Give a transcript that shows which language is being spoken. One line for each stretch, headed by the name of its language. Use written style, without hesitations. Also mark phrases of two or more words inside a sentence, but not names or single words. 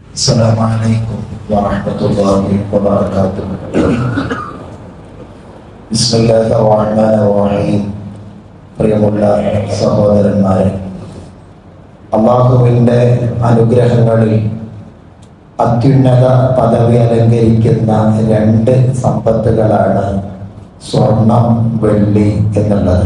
Arabic: السلام عليكم ورحمة الله وبركاته. بسم الله الرحمن الرحيم.
Malayalam: പ്രിയമുള്ള സഹോദരന്മാരെ, അള്ളാഹുവിൻ്റെ അനുഗ്രഹങ്ങളിൽ അത്യുന്നത പദവി അലങ്കരിക്കുന്ന രണ്ട് സമ്പത്തുകളാണ് സ്വർണം, വെള്ളി എന്നുള്ളത്.